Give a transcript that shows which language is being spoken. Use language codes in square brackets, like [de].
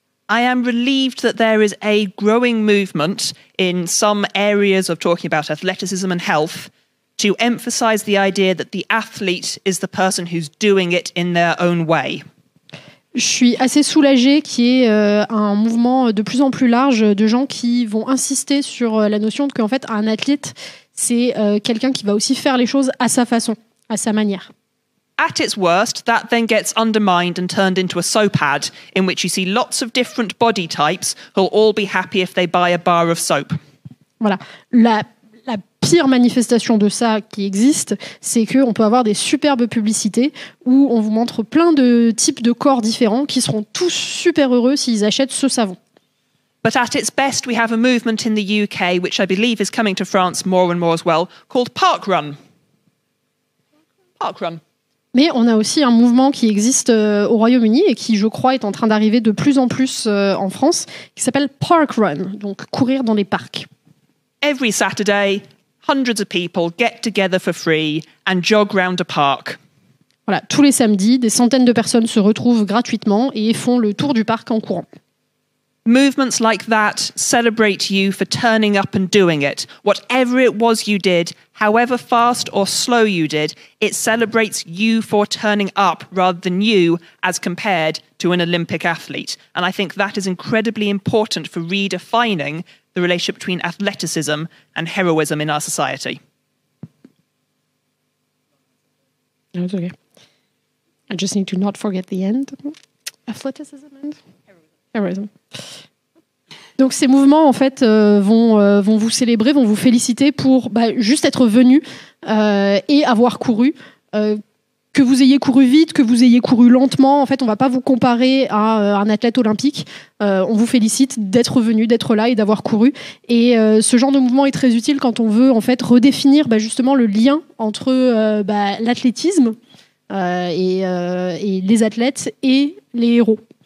[en] I am relieved that there is a growing movement in some areas of talking about athleticism and health to emphasize the idea that the athlete is the person who's doing it in their own way. [fr] Je suis assez soulagée qu'il y ait un mouvement de plus en plus large de gens qui vont insister sur la notion qu'en fait, un athlète, c'est quelqu'un qui va aussi faire les choses à sa façon, à sa manière. [en] At its worst, that then gets undermined and turned into a soap ad in which you see lots of different body types who'll all be happy if they buy a bar of soap. [fr] Voilà. La pire manifestation de ça qui existe, c'est qu'on peut avoir des superbes publicités où on vous montre plein de types de corps différents qui seront tous super heureux s'ils achètent ce savon. [en] But at its best, we have a movement in the UK, which I believe is coming to France more and more as well, called Parkrun. Parkrun. [fr] Mais on a aussi un mouvement qui existe au Royaume-Uni et qui, je crois, est en train d'arriver de plus en plus en France, qui s'appelle Parkrun, donc courir dans les parcs. [en] Every Saturday, hundreds of people get together for free and jog round a park. [fr] Voilà, tous les samedis, des centaines de personnes se retrouvent gratuitement et font le tour du parc en courant. [en] Movements like that celebrate you for turning up and doing it. Whatever it was you did, however fast or slow you did, it celebrates you for turning up rather than you as compared to an Olympic athlete. And I think that is incredibly important for redefining the relationship between athleticism and heroism in our society. That's okay. I just need to not forget the end. Athleticism and heroism. [fr] Donc ces mouvements en fait vont vous célébrer, vont vous féliciter pour juste être venu et avoir couru. Que vous ayez couru vite, que vous ayez couru lentement, en fait, on ne va pas vous comparer à un athlète olympique. On vous félicite d'être venu, d'être là et d'avoir couru. Et ce genre de mouvement est très utile quand on veut en fait redéfinir justement le lien entre l'athlétisme et les athlètes et les héros.